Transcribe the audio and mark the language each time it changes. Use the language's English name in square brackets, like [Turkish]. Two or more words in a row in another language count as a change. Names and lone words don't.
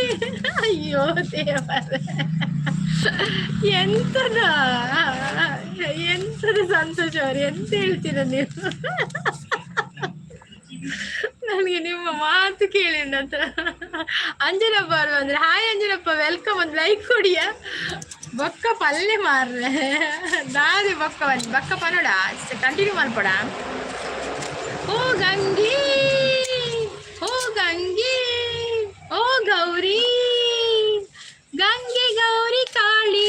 [Kannada] ಅಯ್ಯೋ ದೇವರೇ, ಎಂತದ ಸಂತೋಷ ಅವ್ರು, ಎಂತ ಹೇಳ್ತೀರ ನೀವು? ನನಗೆ ನಿಮ್ಮ ಮಾತು ಕೇಳಿ ಅಂತ. ಅಂಜನಪ್ಪ ಅವರು ಅಂದ್ರೆ ಹಾಯ್ ಅಂಜನಪ್ಪ, ವೆಲ್ಕಮ್, ಒಂದು ಲೈಕ್ ಕೊಡಿಯ. [Tulu] ಬೊಕ್ಕ ಪಲ್ಲೆ ಮಾರ್ರೆ ದಾರಿ ಬೊಕ್ಕ ಬಕ್ಕ ಪನೋಡ ಕಂಟಿನ್ಯೂ ಮಾಡ್ಕೊಡ. [Kannada] ಓ ಗಂಗೆ, ಓ ಗಂಗೆ, ಓ ಗೌರಿ, ಗಂಗೆ ಗೌರಿ ಕಾಳಿ